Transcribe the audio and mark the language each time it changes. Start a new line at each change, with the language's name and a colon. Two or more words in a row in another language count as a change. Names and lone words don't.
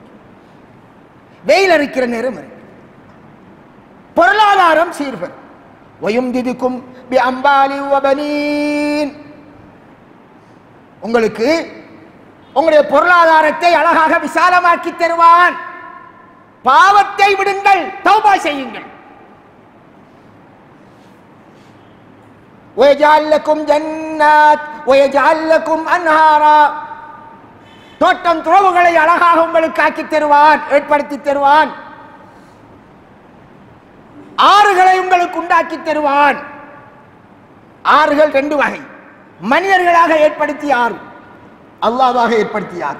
Tamil: வெயில் அடிக்கிற நேரம் பொருளாதாரம் சீர்பெறும்.
Arabic: ويمددكم بأموال وبنين,
Tamil: உங்களுக்கு உங்களுடைய பொருளாதாரத்தை அழகாக விசாலமாக்கி தருவான். பாவத்தை விடுங்கள், தௌபா செய்யுங்கள்.
Arabic: وَيَجْعَلْ لَكُمْ جَنَّاتٍ وَيَجْعَلْ لَكُمْ أَنْهَارًا,
Tamil: தோட்டம் துறவுகளை அழகாக உங்களுக்கு ஆக்கி தருவான், ஏற்படுத்தி தருவான். ஆறுகளை உங்களுக்கு உண்டாக்கி தருவான். ஆறுகள் ரெண்டு வகை. மனிதர்களாக ஏற்படுத்திய ஆறு, அல்லாஹ்வாக ஏற்படுத்திய ஆறு.